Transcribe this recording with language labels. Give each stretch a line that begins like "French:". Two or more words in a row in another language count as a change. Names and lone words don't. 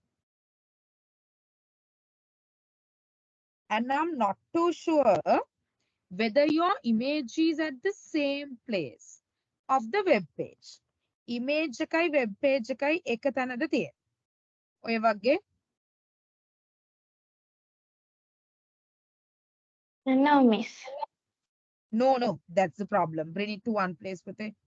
English: And I'm not too sure whether your image is at the same place of the web page.
Sinhala: Image එකයි
English: web page
Sinhala: එකයි එක තැනද තියෙන්නේ. ඔය වගේ.
English: No, miss. No, that's the problem. Bring it to one place with it.